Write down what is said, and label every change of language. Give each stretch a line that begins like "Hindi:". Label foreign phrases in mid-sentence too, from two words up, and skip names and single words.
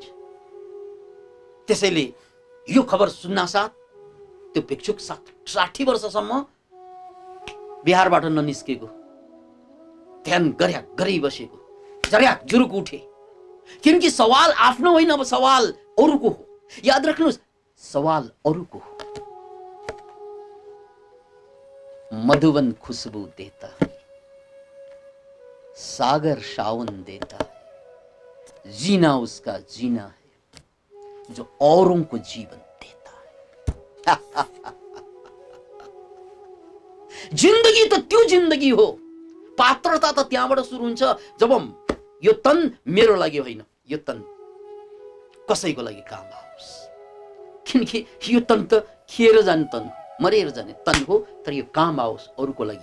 Nepali: त्यसैले यो खबर सुन्नासाथ त्यो भिक्षुक 60 वर्षसम्म बिहारबाट ननिस्केको, ध्यान गरी बसेको, जर्याक जुरुक उठे। किनकि सवाल आफ्नो होइन, अब सवाल अरूको हो। याद राख्नुहोस्, सवाल अरूको हो।
Hindi: मधुवन खुशबू देता है, सागर सावन देता है, जीना उसका जीना है जो औरों को जीवन देता है।
Nepali: जिन्दगी त त्यो जिन्दगी हो। पात्रता त त्यहाँबाट सुरु हुन्छ जब यो तन मेरो लागि होइन, यो तन कसैको लागि काम आओस्। किनकि यो तन त खिएर जाने तन हो, मरेर जाने तन हो, तर यो काम आओस् अरूको लागि।